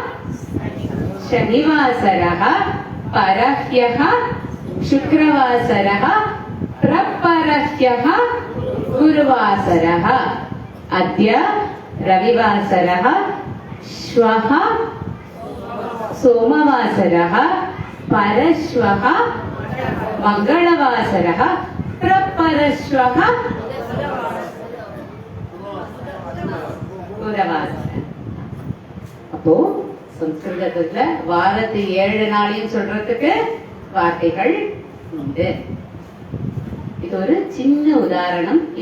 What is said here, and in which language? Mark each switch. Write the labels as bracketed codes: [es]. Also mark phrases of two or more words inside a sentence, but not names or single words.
[sa] शनिवासरः परह्यः शुक्रवासरः प्रपरह्यः गुरुवासरः अद्य रविवासरः श्वः सोमवासरः परश्वः मंगलवासरः प्रपरश्वः புதவாசரः. [ta] அப்போ சம்ஸ்கிருதத்துல வாரத்து 7 நாளையும் சொல்றதுக்கு வார்த்தைகள் உண்டு. இது ஒரு சின்ன உதாரணம்.